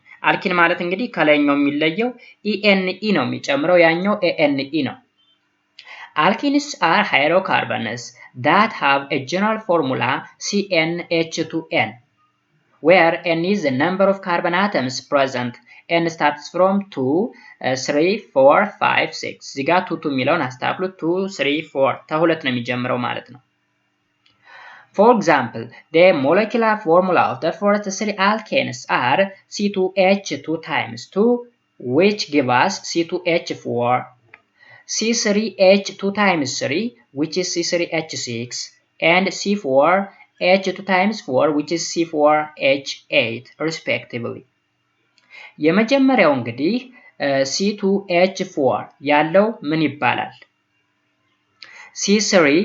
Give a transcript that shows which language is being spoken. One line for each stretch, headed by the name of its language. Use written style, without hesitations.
Amharic: አልኪን ማለት እንግዲህ ከላይኛው የሚለየው ENE ነው የሚጨምረው ያኛው ANE ነው።
English: Alkenes are hydrocarbons that have a general formula CnH2n where n is the number of carbon atoms present. n starts from 2, 3, 4, 5, 6
Amharic: እዚህ ጋር 2 የሚለውን አስተካክሉ 2, 3, 4 ከሁለት ነው የሚጀምረው ማለት ነው።
English: For example, the molecular formula of the first three alkanes are C2H2 times 2 which give us C2H4, C3H2 times 3 which is C3H6 and C4H2 times 4 which is C4H8 respectively.
Amharic: የመጀመሪያው እንግዲህ C2H4 ያለው ምን ይባላል? C3